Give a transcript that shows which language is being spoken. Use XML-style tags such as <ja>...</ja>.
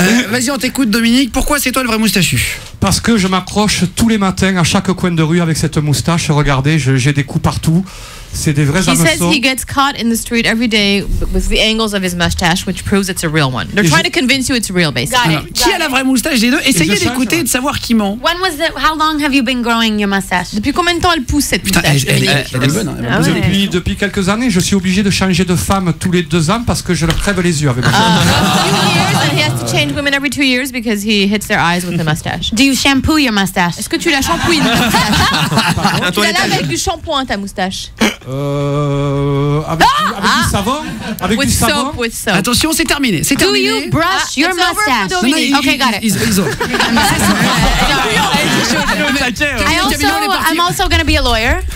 <fr>Vas-y, on t'écoute Dominique. Pourquoi c'est toi le vrai moustachu? Parce que je m'accroche tous les matins à chaque coin de rue avec cette moustache. Regardez, j'ai des coups partout. C'est des vrais hameçons.</fr> <en>He says he gets caught in the street every day with the angles of his mustache, which proves it's a real one. They're trying to convince you it's real, basically.</en> <fr>Qui a la vraie moustache des 2? Essayez d'écouter et de savoir qui ment.</fr> <en>How long have you been growing your mustache?</en> <fr>Depuis combien de temps elle pousse cette moustache? Elle est bonne. Depuis quelques années, je suis obligé de changer de femme tous les 2 ans parce que je leur crève les yeux avec ma</fr> <en>And he has to change women every 2 years because he hits their eyes with the mustache. Do you shampoo your mustache?</en> <fr>Est-ce que tu la shampouines? Tu la laves avec du shampoing ta moustache? Avec du savon. Avec du savon.</fr> <en>With soap.</en> <fr>Attention, c'est terminé. C'est</fr> <en>Do</en> <fr>terminé.</fr> <en>you brush your mustache? Okay, got it. I'm also going to be a lawyer.</en>